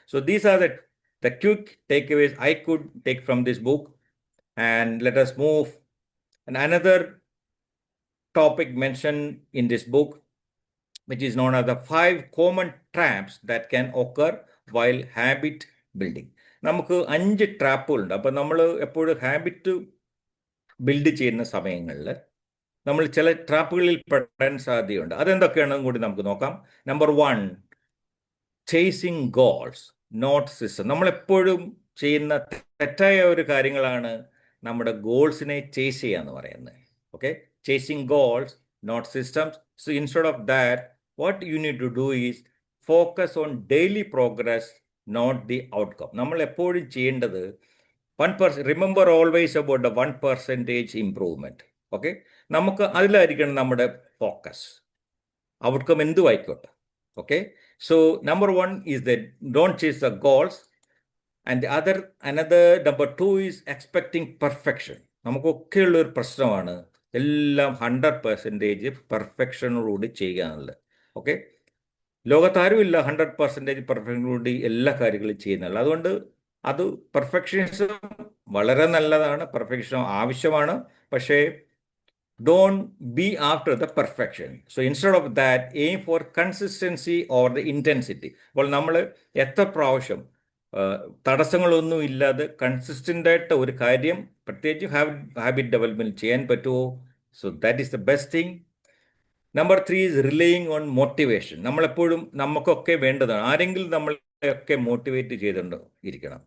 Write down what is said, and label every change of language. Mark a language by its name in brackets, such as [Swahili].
[English] So these are the quick takeaways I could take from this book. And let us move. And another topic mentioned in this book, which is known as the 5 common traps that can occur while habit building. [Malayalam] നമുക്ക് 5 ട്രാപ്പുകളുണ്ട്. അപ്പം നമ്മൾ എപ്പോഴും habit build ചെയ്യുന്ന സമയങ്ങളിൽ നമ്മൾ ചില ട്രാപ്പുകളിൽ പെടാൻ സാധ്യതയുണ്ട്. അതെന്തൊക്കെയാണെന്നും കൂടി നമുക്ക് നോക്കാം. Number 1, [English] Chasing goals not system. [Malayalam] നമ്മളെപ്പോഴും ചെയ്യുന്ന തെറ്റായ ഒരു കാര്യങ്ങളാണ് നമ്മുടെ ഗോൾസിനെ ചേസ് ചെയ്യുക എന്ന് പറയുന്നത്. Okay? [English] Chasing goals not systems. So instead of that, what you need to do is focus on daily progress, not the outcome. [Malayalam] നമ്മൾ എപ്പോഴും ചെയ്യേണ്ടത് 1%. [English] Remember always about the 1% improvement. Okay? [Malayalam] നമുക്ക് അതിലായിരിക്കണം നമ്മുടെ ഫോക്കസ്. ഔട്ട്കം എന്തും ആയിക്കോട്ടെ. [English] Okay? So number 1 is the don't chase the goals. And another number 2 is expecting perfection. [Malayalam] നമുക്കൊക്കെയുള്ളൊരു പ്രശ്നമാണ് എല്ലാം 100% പെർഫെക്ഷനോടുകൂടി ചെയ്യുക എന്നുള്ളത്. ഓക്കെ? ലോകത്താരുമില്ല 100% പെർഫെക്ഷനോടുകൂടി എല്ലാ കാര്യങ്ങളും ചെയ്യുന്നുള്ളത്. അതുകൊണ്ട് അത് പെർഫെക്ഷനിസം വളരെ നല്ലതാണ്, പെർഫെക്ഷൻ ആവശ്യമാണ്. [English] പക്ഷേ don't be after the perfection. So instead of that, aim for consistency or the intensity. [Malayalam] അപ്പോൾ നമ്മൾ എത്ര പ്രാവശ്യം തടസ്സങ്ങളൊന്നും ഇല്ലാതെ കൺസിസ്റ്റൻ്റ് ആയിട്ട് ഒരു കാര്യം പ്രത്യേകിച്ച് ഹാബിറ്റ് ഡെവലപ്മെൻറ്റ് ചെയ്യാൻ പറ്റുമോ? [English] So that is the best thing. Number 3 is relying on motivation. [Malayalam] നമ്മളെപ്പോഴും നമുക്കൊക്കെ വേണ്ടതാണ് ആരെങ്കിലും നമ്മളെയൊക്കെ മോട്ടിവേറ്റ് ചെയ്തുകൊണ്ട് ഇരിക്കണം.